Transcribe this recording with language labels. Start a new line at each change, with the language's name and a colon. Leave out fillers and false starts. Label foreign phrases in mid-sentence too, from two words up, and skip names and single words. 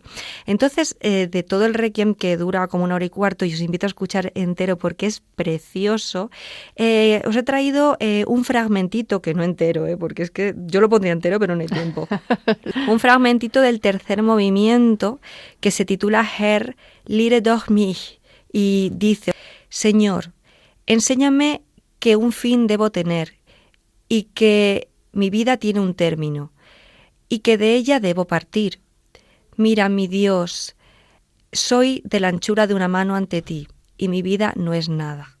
Spanish: Entonces, de todo el requiem, que dura como 1 hora y cuarto, y os invito a escuchar entero porque es precioso, os he traído un fragmentito, que no entero, porque es que yo lo pondría entero, pero no hay tiempo. Un fragmentito del tercer movimiento que se titula Herr, lehre doch mich, y dice: Señor, enséñame que un fin debo tener y que mi vida tiene un término y que de ella debo partir. Mira, mi Dios, soy de la anchura de una mano ante ti y mi vida no es nada.